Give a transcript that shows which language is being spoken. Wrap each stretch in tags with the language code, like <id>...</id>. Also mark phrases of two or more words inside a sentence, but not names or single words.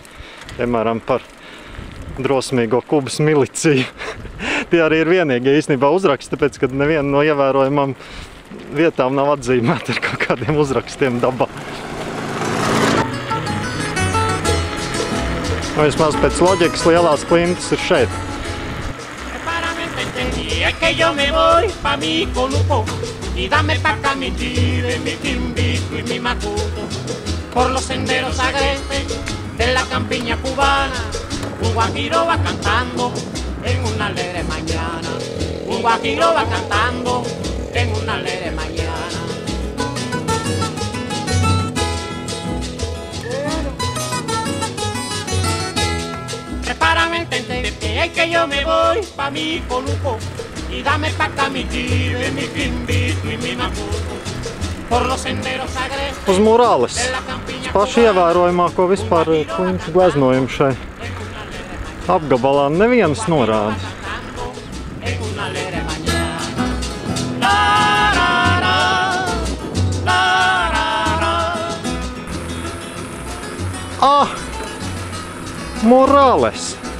<lv>Piemēram par drosmīgo Kubas miliciju. Tie arī ir vienīgie īstenībā uzraksti, tāpēc, ka neviena no ievērojamām vietām nav atzīmēta ar kaut kādiem uzrakstiem dabā. Vismaz pēc loģikas lielās klintas ir šeit.</lv> <es>Es que yo me voy pa mi Conuco y dame pa' acá mi tire, mi timbito y mi macuto por los senderos agrestes de la campiña cubana. Un guajiro va cantando en una alegre mañana. Un guajiro va cantando en una alegre mañana. Prepárame entender que es que yo me voy pa mi Conuco y dame pa' acá mi tire, mi timbito y mi macuto por los senderos agrestes.</es> <lv>Uz Murales. Paši ievērojamāko vispār klinšu gleznojumu šai apgabalā nevienas norāda. Murales!</lv>